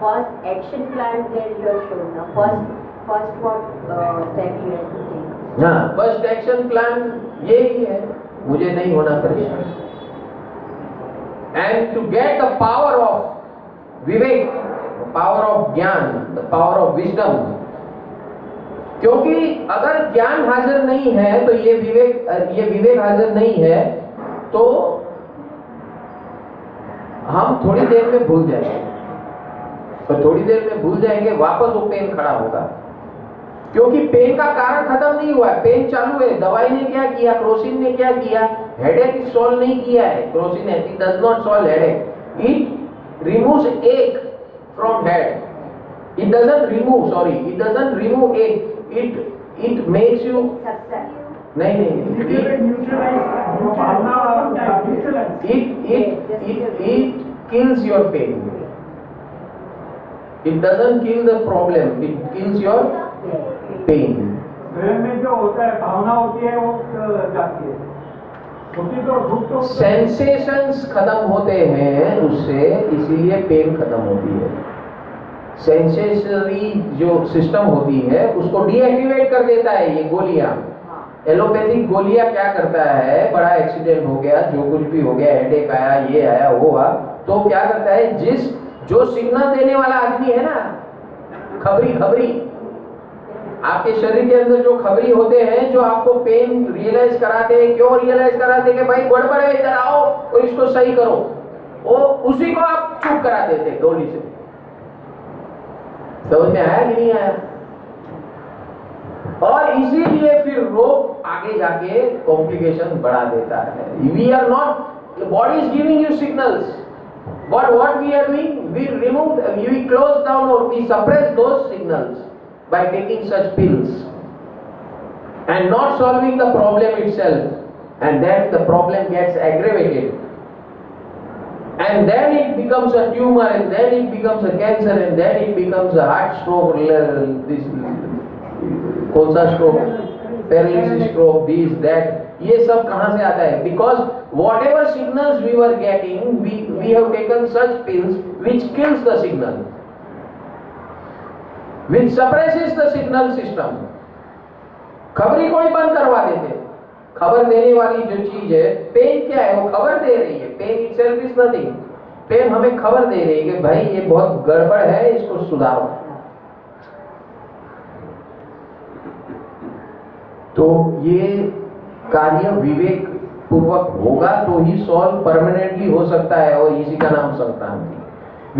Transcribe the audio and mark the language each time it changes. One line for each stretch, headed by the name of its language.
English: First action plan that you have shown now. First what step you have to take?
Hindi: हाँ, first action plan यही है, मुझे नहीं होना परेशान।
English: And to get the power of vivek, power of gyan, the power of wisdom.
Hindi: क्योंकि अगर ज्ञान हाजिर नहीं है तो ये विवेक हाजिर नहीं है, तो हम थोड़ी देर में भूल जाएंगे, और थोड़ी देर में भूल जाएंगे, वापस वो पेन खड़ा होगा। क्योंकि पेन का कारण खत्म नहीं हुआ है, पेन चालू है। दवाई ने क्या किया, क्रोसिन ने क्या किया? हेडेक सॉल्व नहीं किया है Crocin,
English: It does not solve headache, it removes ache from head. It doesn't remove it makes you नहीं it kills your pain. It doesn't kill the problem, it kills your pain.
Hindi: Brain में जो होता है, भावना होती है, वो जाती है, तो सेंसेशंस खत्म होते हैं उससे, इसीलिए पेन खत्म होती है। सेंसेशनरी जो सिस्टम होती है उसको डीएक्टिवेट कर देता है ये गोलियां। एलोपैथिक गोलियां क्या करता है, बड़ा एक्सीडेंट हो गया, जो कुछ भी हो गया, हेडेक आया, ये आया, वो हुआ, तो क्या करता है, जो सिग्नल देने वाला आदमी है ना, खबरी आपके शरीर के अंदर जो खबरी होते हैं, जो आपको पेन रियलाइज कराते हैं। क्यों रियलाइज कराते हैं? कि भाई गड़बड़ है, इधर आओ और इसको सही करो। वो उसी को आप चुप करा देते हैं गोली से। समझ में आया कि नहीं आया? और इसीलिए फिर रोग आगे जाके कॉम्प्लिकेशन बढ़ा देता है।
English: we are not, the body is giving you signals, but what we are doing, we close down और we suppress those signals by taking such pills and not solving the problem itself, and then the problem gets aggravated, and then it becomes a tumor, and then it becomes a cancer, and then it becomes a heart stroke, this
Hindi: कौन सा
English: stroke, paralysis stroke, this that।
Hindi: ये सब कहाँ से आता है?
English: Because whatever signals we were getting, we have taken such pills which kills the signal, which suppresses the signal system।
Hindi: खबरी को ही बंद करवा देते। खबर देने वाली जो चीज है, पेन क्या है? वो खबर दे रही है।
English: Pain itself is nothing.
Hindi: Pen हमें खबर दे रही है कि भाई ये बहुत गड़बड़ है, इसको सुधारो। तो ये कार्य विवेक पूर्वक होगा तो ही सॉल्व परमानेंटली हो सकता है, और इसी का नाम संक्रांति।